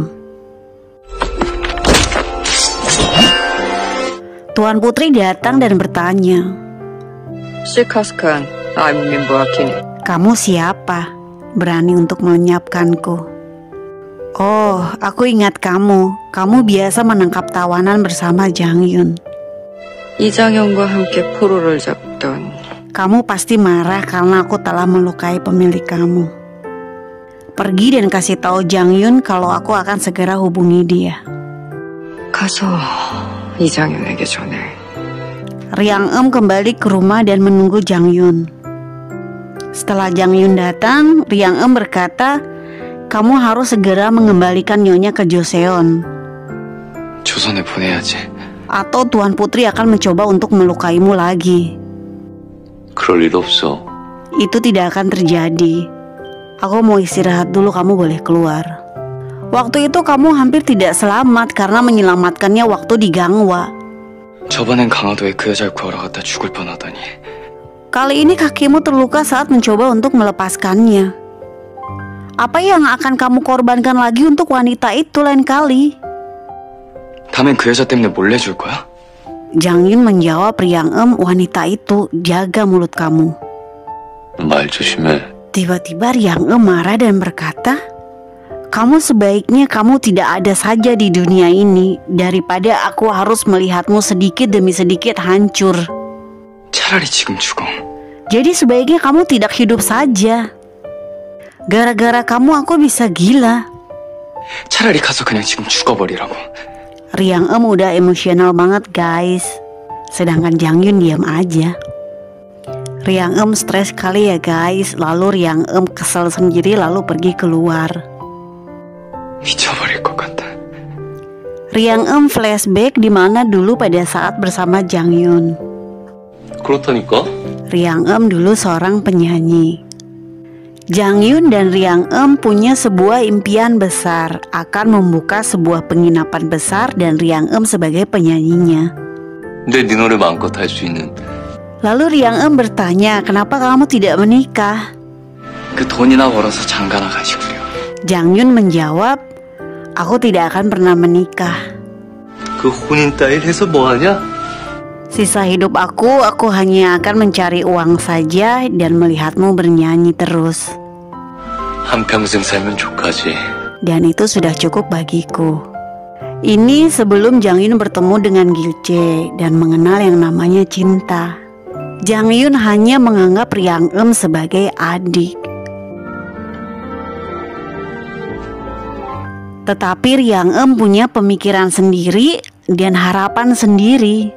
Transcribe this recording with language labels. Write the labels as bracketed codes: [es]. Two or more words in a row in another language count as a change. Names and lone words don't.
[id] Tuan Putri datang dan bertanya, 실카스칸, I'm Mboakin. kamu siapa? Berani untuk melenyapkanku? Oh, aku ingat kamu. Kamu biasa menangkap tawanan bersama Jangyun. [ko] 이장현과 함께 포로를 잡던. [id] Kamu pasti marah karena aku telah melukai pemilik kamu. Pergi dan kasih tahu Jangyun kalau aku akan segera hubungi dia. [ko] 가서 이장현에게 전해. [id] Riang kembali ke rumah dan menunggu Jangyun. Setelah Jangyun datang, Riang berkata, kamu harus segera mengembalikan Nyonya ke Joseon, [ko] 조선에 보내야지. [id] atau Tuan Putri akan mencoba untuk melukaimu lagi. [ko] 그럴 일 없어. [id] Itu tidak akan terjadi. Aku mau istirahat dulu, kamu boleh keluar. Waktu itu kamu hampir tidak selamat karena menyelamatkannya waktu di Gangwa. [ko] 저번엔 강화도에 그 여자를 구하러 갔다 죽을 뻔하더니 [id] Kali ini kakimu terluka saat mencoba untuk melepaskannya. Apa yang akan kamu korbankan lagi untuk wanita itu lain kali? [ko] 다음엔 그 여자 때문에 몰래 줄 거야? [id] Jangyun menjawab Riang wanita itu, jaga mulut kamu. [ko] 말 조심해. [id] Tiba-tiba Riang marah dan berkata, kamu sebaiknya kamu tidak ada saja di dunia ini daripada aku harus melihatmu sedikit demi sedikit hancur. [ko] 차라리 지금 죽어. [id] Jadi sebaiknya kamu tidak hidup saja. Gara-gara kamu aku bisa gila. [ko] 차라리 가서 그냥 지금 죽어버리라고. [id] Riang udah emosional banget guys. Sedangkan Jangyun diam aja. Riang stres kali ya guys. Lalu Riang kesel sendiri lalu pergi keluar. [ko] 미쳐버릴 것 같아. [id] Riang flashback di mana dulu pada saat bersama Jangyun. [ko] 그렇다니까? [id] Riang dulu seorang penyanyi. Jangyun dan Riang punya sebuah impian besar akan membuka sebuah penginapan besar dan Riang sebagai penyanyinya. [ko] 근데 네 노래 마음껏 할 수 있는. [id] Lalu Riang bertanya, kenapa kamu tidak menikah? [ko] 그 돈이나 벌어서 장가나 가시고요. [id] Jangyun menjawab, aku tidak akan pernah menikah. [ko] 그 혼인 따윈 해서 뭐하냐? [id] Sisa hidup aku hanya akan mencari uang saja dan melihatmu bernyanyi terus. [ko] 한평생 살면 족하지. [id] Dan itu sudah cukup bagiku. Ini sebelum Jangyun bertemu dengan Gilche dan mengenal yang namanya cinta. Jangyun hanya menganggap Riang sebagai adik. Tetapi Riang punya pemikiran sendiri dan harapan sendiri.